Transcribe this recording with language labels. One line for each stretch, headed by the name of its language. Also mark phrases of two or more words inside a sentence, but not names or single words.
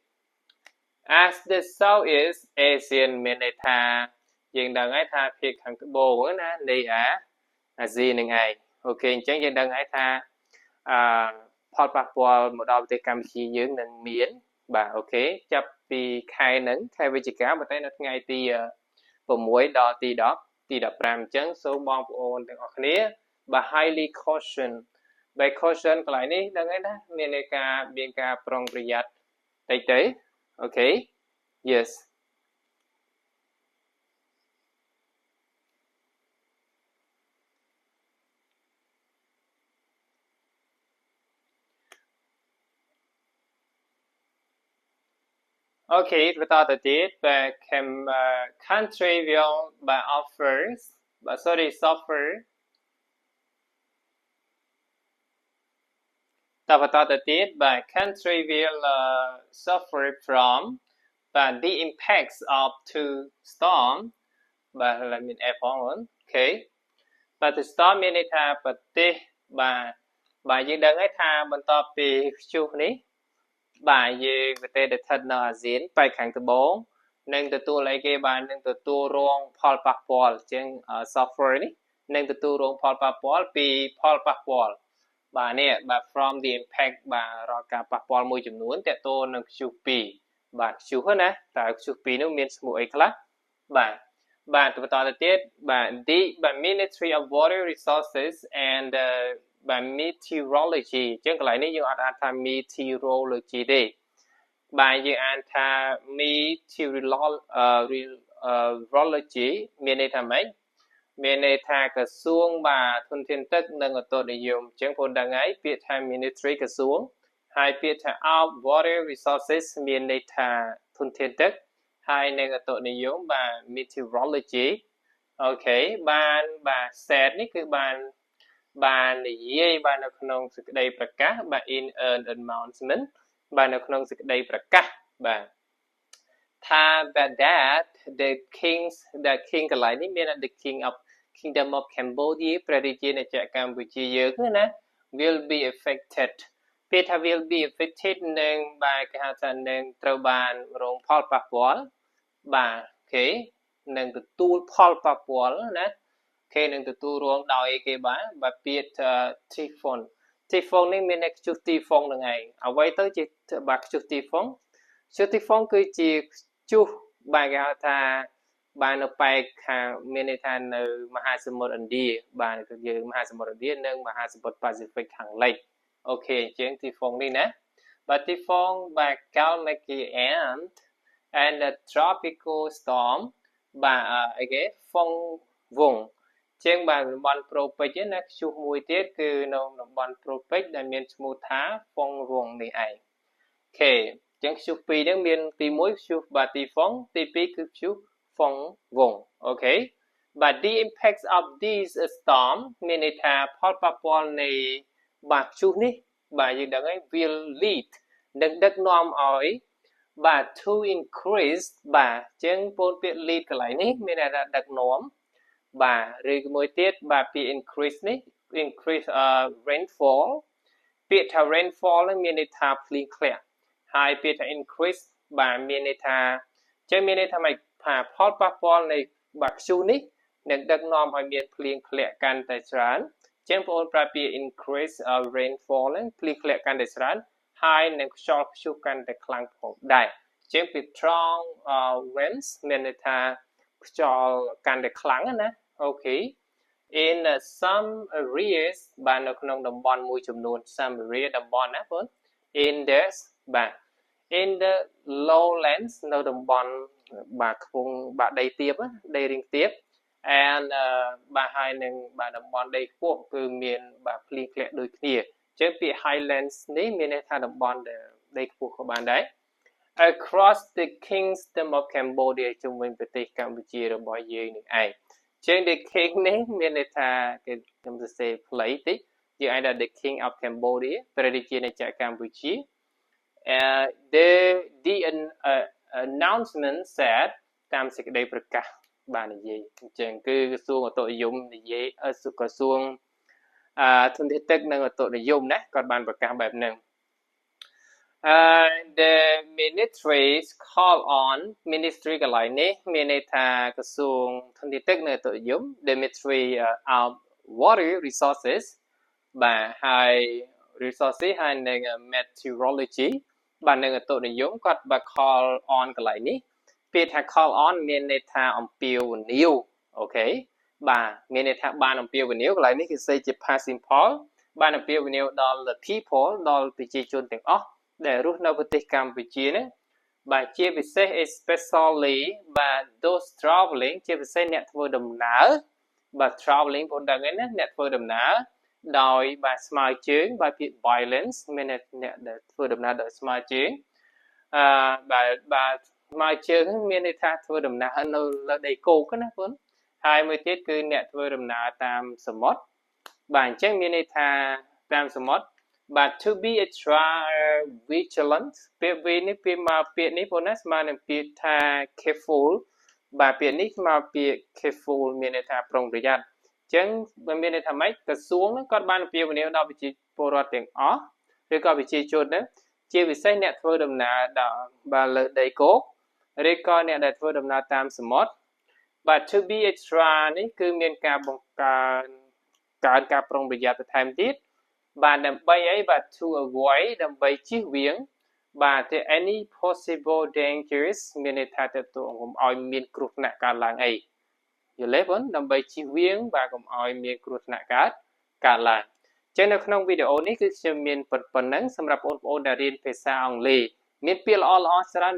English: as the Southeast Asian
Khmer: មានន័យថាយើងដឹងហើយថាភាគខាងត្បូងណានៃអាស៊ីនឹងឯងអូខេអញ្ចឹងយើងដឹងហើយថាផលប៉ះពាល់មកដល់ប្រទេសកម្ពុជាយើងនឹងមានបាទអូខេចាប់ពីខែហ្នឹងខែវិច្ឆិកាប៉ុន្តែនៅថ្ងៃទី 6ដល់ទី10ទី15អញ្ចឹងសូមបង ប្អូនទាំងអស់គ្នាបាទ
English: highly caution by caution
Khmer: កន្លែងនេះដឹងហើយណាមានការប្រុងប្រយ័ត្នតិចទៅអូខេ
English: yes okay
Khmer: បន្តទៅទៀតបាទ
English: country will
Khmer: suffer តបន្តទៅទៀតបាទ
English: country will suffer from the impacts of two storm
Khmer: បាទឡើងមាន F ផងអូខេបាទ
English: the storm
Khmer: មានន័យថាប្រទេស បាទយើងដឹងហើយថាបន្ទាប់ពីខ្ជុះនេះបាទយើងប្រទេសដែលស្ថិតនៅអាស៊ានប៉ែកខាងត្បូងនឹងទទួលអីគេបាទនឹងទទួលរងផលប៉ះពាល់ជាង software នេះនឹងទទួលរងផលប៉ះពាល់ពីផលប៉ះពាល់បាទនេះបាទ
English: from the impact
Khmer: បាទរាល់ការប៉ះពាល់មួយចំនួនតើតើនឹងខ្ជុះ2បាទខ្ជុះណាតើខ្ជុះ2នោះមានឈ្មោះអីខ្លះបាទបាទបន្តទៅទៀតបាទ
English: the Ministry of Water Resources and by meteorology
Khmer: ចឹងកន្លែងនេះយើងអត់អានថា meteorology ទេបាទយើងអានថា meteorology មានន័យថាម៉េចមានន័យថាក្រសួងបាទធនធានទឹកនិងឧតុនិយម ចឹងបងដឹងហើយពាក្យថា ministry ក្រសួងហើយពាក្យថា
English: of water resources
Khmer: មានន័យថាធនធានទឹកហើយនិងឧតុនិយមបាទ meteorology អូខេបានបាទ set នេះគឺបាននិយាយបាទនៅក្នុងសេចក្តីប្រកាសបាទ
English: in an announcement
Khmer: បាទនៅក្នុងសេចក្តីប្រកាសបាទថា
English: that the
Khmer: king កន្លែងនេះមាន
English: the kingdom of Cambodia
Khmer: ព្រះរាជាណាចក្រកម្ពុជាយើងណា
English: will be affected
Khmer: ពេលថា
English: will be affected
Khmer: នឹងបាទគេហៅថានឹងត្រូវបានរងផលប៉ះពាល់បាទអូខេនឹងទទួលផលប៉ះពាល់ណាគេនឹងទទួលរងដោយគេបាទពាក្យ typhoon នេះមានន័យខ្ជុះ typhoon នឹងឯងអ្វីទៅជាបាទខ្ជុះ typhoon គឺជាខ្ជុះបាទគេហៅថាបាទនៅប៉ែកខាងមានន័យថានៅមហាសមុទ្រឥណ្ឌា បាទគឺយើងមហាសមុទ្រឥណ្ឌានិងមហាសមុទ្រប៉ាស៊ីហ្វិកខាងលិចអូខេអញ្ចឹង typhoon នេះណាបាទ typhoon បាទ
English: Kalmakian and the tropical storm
Khmer: បាទអីគេ phong vung ជាងបាទតំបន់ប្រូពេចណាខ្ជុះមួយទៀតគឺនៅតំបន់ប្រូពេចដែលមានឈ្មោះថា phong vung នេះឯងអូខេចឹងខ្ជុះ 2ហ្នឹងមានទី1ខ្ជុះបាទ typhoon ទី2គឺខ្ជុះ phong vung អូខេបាទ
English: the impacts of these storm
Khmer: មានន័យថាផលប៉ះពាល់នៃបាទខ្ជុះនេះបាទយើងដឹងហើយ
English: will lead
Khmer: នឹងដឹកនាំឲ្យបាទ
English: to increase
Khmer: បាទចឹងពោលពាក្យ lead កន្លែងនេះមានន័យថាដឹកនាំបាទឬមួយទៀតបាទ ពាក្យ increase នេះ
English: increase rainfall
Khmer: ពាក្យថា rainfall ហ្នឹងមានន័យថាភ្លៀងធ្លាក់ហើយពាក្យថា increase បាទមានន័យថាចឹងមានន័យថាម៉េចថាផលប៉ះពាល់នៃបាទខ្ជុះនេះនឹងដឹកនាំឲ្យមានភ្លៀងធ្លាក់កាន់តែច្រើន ចឹងបងប្អូនប្រើពាក្យ
English: increase rainfall
Khmer: ហ្នឹងភ្លៀងធ្លាក់កាន់តែច្រើនហើយនឹងខ្យល់ព្យុះកាន់តែខ្លាំងផងដែរចឹងពី
English: strong winds
Khmer: មានន័យ ថាខ្យល់កាន់តែខ្លាំងណាអូខេ
English: in some areas
Khmer: បាទនៅក្នុងតំបន់មួយចំនួន
English: some area
Khmer: តំបន់ណាបង
English: in this
Khmer: បាទ
English: in the lowlands
Khmer: នៅតំបន់បាទខ្ពង់បាទដីទាបដីរាងទាប and បាទហើយនឹងបាទតំបន់ដីខ្ពស់គឺមានបាទភ្លៀងធ្លាក់ដូចគ្នាចឹងពាក្យ highlands នេះមានន័យថាតំបន់ដែលដីខ្ពស់ក៏បានដែរ
English: across the kingdom of Cambodia
Khmer: ជុំវិញប្រទេសកម្ពុជារបស់យើងនឹងឯងចឹង
English: the king
Khmer: នេះមានន័យថាគេខ្ញុំសរសេរផ្លេតិចយើងអាចថា
English: the king of Cambodia
Khmer: ព្រះរាជាណាចក្រកម្ពុជា
English: the announcement said
Khmer: តាមសេចក្តីប្រកាសបាននិយាយអញ្ចឹងគឺក្រសួងឧតុនិយមនិយាយក្រសួងធនធានទឹកនិងឧតុនិយមណាគាត់បានប្រកាសបែបហ្នឹង
English: the ministries call on ministry
Khmer: កន្លែងនេះមានន័យថាក្រសួងធនធានទឹកនិងឧតុនិយម
English: the ministry of water resources
Khmer: បាទហើយ resources ហើយនឹង meteorology បាទនឹងឧតុនិយម គាត់បាទ
English: call on
Khmer: កន្លែងនេះពាក្យថា
English: call on
Khmer: មានន័យថាអំពាវនាវអូខេបាទមានន័យថាបានអំពាវនាវកន្លែងនេះគេសេជា
English: past simple
Khmer: បានអំពាវនាវដល់
English: the people
Khmer: ដល់ប្រជាជនទាំងអស់ដែលរស់នៅប្រទេសកម្ពុជានេះបាទជាពិសេស especially បាទ
English: those traveling
Khmer: ជាពិសេសអ្នកធ្វើដំណើរបាទ traveling បងដឹងហើយណាអ្នកធ្វើដំណើរដោយបាទស្មើជើងបាទពាក្យ violence មានអ្នកដែលធ្វើដំណើរដោយស្មើជើង បាទស្មើជើងមានន័យថាធ្វើដំណើរនៅលើដីគោកណាបងហើយមួយទៀតគឺអ្នកធ្វើដំ ណើរតាមសមុទ្របាទអញ្ចឹងមានន័យថាតាមសមុទ្របាទ
English: to be extra vigilant
Khmer: ពាក្យ V នេះពាក្យមកពាក្យនេះបងណាស្មើនឹងពាក្យថា careful បាទពាក្យនេះស្មើពាក្យ careful មានន័យថាប្រុងប្រយ័ត្នអញ្ចឹងបើមានន័យថាម៉េចក្រសួងគាត់បានអំពាវនាវដល់ប្រជាពលរដ្ឋទាំងអស់ឬក៏ប្រជាជនហ្នឹងជាពិសេសអ្នកធ្វើដំណើរដល់លើដីគោកឬក៏អ្នកដែលធ្វើដំណើរតាមសមុទ្រ
English: but to be extra
Khmer: នេះគឺមានការបង្កើនការប្រុងប្រយ័ត្នបន្ថែមទៀតបាទដើម្បីអីបាទ
English: to avoid
Khmer: ដើម្បីជៀសវាងបាទ
English: any possible dangers
Khmer: មានន័យថាទៅកុំឲ្យមានគ្រោះថ្នាក់កើតឡើងអីយល់ទេបងដើម្បីជៀសវាងបាទកុំឲ្យមានគ្រោះថ្នាក់កើតឡើងចឹងនៅក្នុងវីដេអូនេះគឺខ្ញុំមានប៉ុណ្ណឹងសម្រាប់បងប្អូនដែលរៀនភាសាអង់គ្លេសមានពាក្យល្អៗច្រើន